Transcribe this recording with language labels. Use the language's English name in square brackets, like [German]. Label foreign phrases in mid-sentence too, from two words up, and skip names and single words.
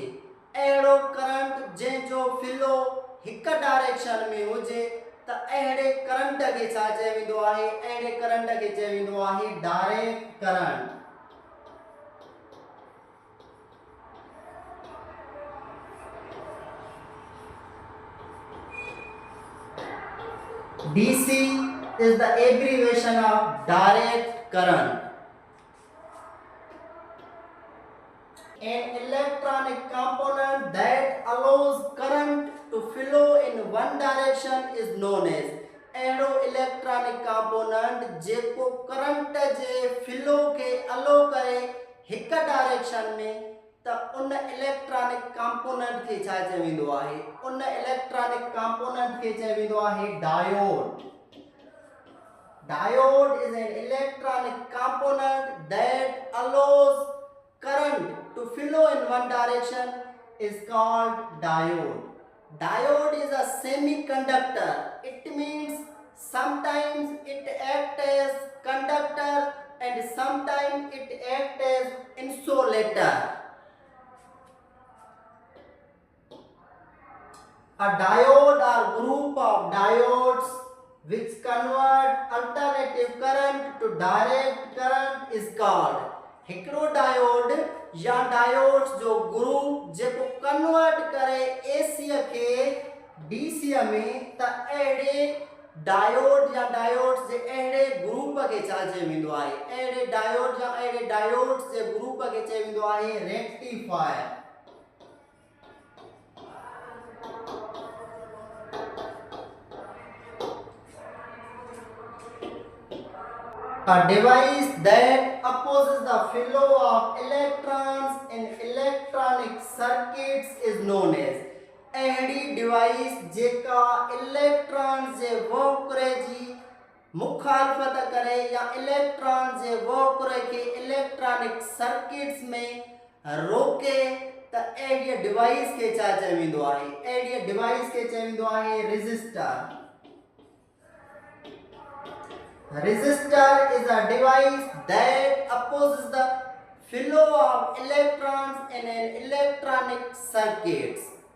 [Sindhi] अहिड़ो करंट जंहिंजो फ्लो हिक डायरेक्शन में हुजे त अहिड़े करंट खे छा चयो वेंदो आहे? अहिड़े करंट खे चयो वेंदो आहे [English] direct current. DC is the abbreviation of direct current. An electronic component that allows current to flow in one direction is known as [Sindhi] अहिड़ो [English] electronic component [Sindhi] जेको करंट जे फ्लो के अलो करे हिक डायरेक्शन में त उन [English] electronic component [Sindhi] खे छा चयो वेंदो आहे? उन [English] electronic component [Sindhi] खे चयो वेंदो आहे डायोड। [English] Diode is an electronic component that allows current to flow in one direction is called diode. Diode is a semiconductor. It means sometimes it acts as conductor and sometimes it acts as insulator. A diode or group of diodes which convert alternative current to direct current is called [Sindhi] हिकिड़ो डायोड या डायोड्स जो ग्रुप जेको कन्वर्ट करे एसी खे डीसी में त अहिड़े डायोड या डायोड्स जे अहिड़े ग्रुप खे छा चयो वेंदो आहे? अहिड़े डायोड या अहिड़े डायोड्स जे ग्रुप खे चयो वेंदो आहे रेक्टिफायर। [English] A device that opposes the flow of electrons in electronic circuits is known as [Sindhi] अहिड़ी डिवाइस जेका इलेक्ट्रॉन्स जे वोकरे जी मुखालफत करे या इलेक्ट्रॉन्स जे वोकरे के [English] electronic circuits [Sindhi] में रोके त अहिड़ी डिवाइस खे छा चयो वेंदो आहे? अहिड़ी डिवाइस खे चयो वेंदो आहे रेजिस्टर। [English] Resistor is a device that opposes the flow of electrons in an electronic circuits.